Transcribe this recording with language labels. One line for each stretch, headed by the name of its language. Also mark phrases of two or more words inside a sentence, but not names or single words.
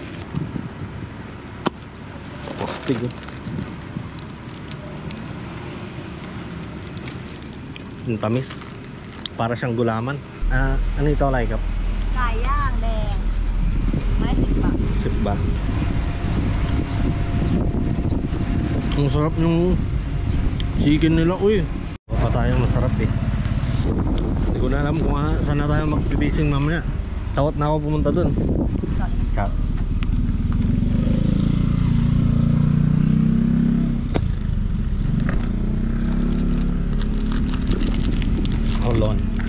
Filipino: Postig Ang tamis para siyang gulaman ano ito like ครับ
Thai: ไก่ย่างแดงไม้10 บาท
Filipino: Sip ba? Ang sarap ng chicken nila. Uy, pa tayo masarap eh. Hindi ko na alam kung saan na tayo mag-fishing mamaya. Takot na ako pumunta dun.
English: Hold on.